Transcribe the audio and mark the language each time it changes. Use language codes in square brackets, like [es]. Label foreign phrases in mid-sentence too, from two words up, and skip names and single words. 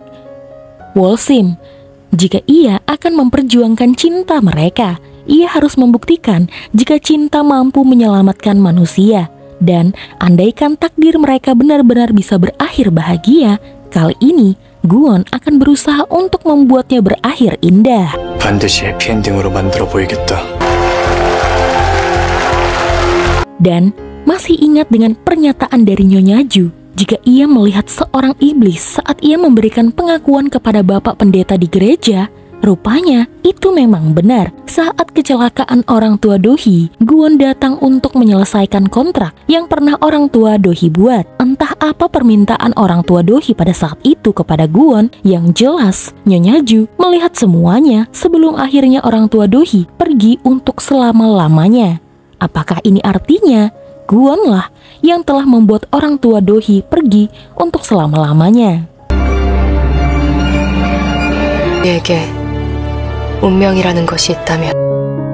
[id] Wol-sim, jika ia akan memperjuangkan cinta mereka, ia harus membuktikan jika cinta mampu menyelamatkan manusia. Dan andaikan takdir mereka benar-benar bisa berakhir bahagia, kali ini Gwon akan berusaha untuk membuatnya berakhir indah. [ko] 반드시 해피엔딩으로 만들어 보이겠다. [id] Dan masih ingat dengan pernyataan dari Nyonya Ju jika ia melihat seorang iblis saat ia memberikan pengakuan kepada bapak pendeta di gereja. Rupanya itu memang benar. Saat kecelakaan orang tua Do-hee, Gwon datang untuk menyelesaikan kontrak yang pernah orang tua Do-hee buat. Entah apa permintaan orang tua Do-hee pada saat itu kepada Gwon, yang jelas Nyonya Ju melihat semuanya sebelum akhirnya orang tua Do-hee pergi untuk selama-lamanya. Apakah ini artinya Gwon lah yang telah membuat orang tua Do-hee pergi untuk selama-lamanya? [ko] 내게 운명이라는 것이 있다면